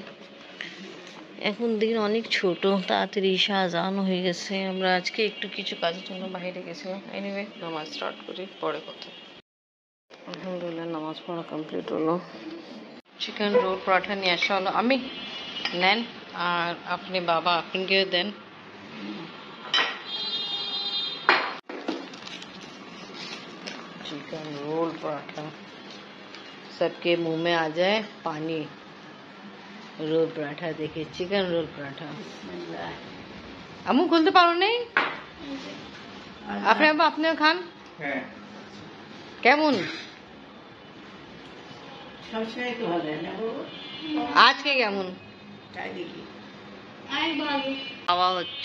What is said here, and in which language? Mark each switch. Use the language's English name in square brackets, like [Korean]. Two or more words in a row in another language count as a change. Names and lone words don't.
[Bangla] এখন দিন অনেক ছোট, তাড়াতাড়ি ঈশা আজানও হয়ে গেছে। আমরা আজকে একটু কিছু কাজের জন্য বাইরে গেছিলাম। এনিওয়ে, নামাজ স্টার্ট করি, পরে কথা। আলহামদুলিল্লাহ নামাজ পড়া কমপ্লিট হলো। [English] chicken roll [Bangla] পরাঠা নিয়ে আসা হলো। আমি নেন, আর আপনি বাবা আফরিনকেও দেন। [English] chicken roll [Hindi] पराठा, सबके मुंह में आ जाए पानी। रोल पराठा देखिए, [English] chicken roll [Hindi] पराठा। [Bangla] আমু খুলতে পারো নাই? আপনিও খান। কেমন? আজকে কেমন খাওয়া হচ্ছে?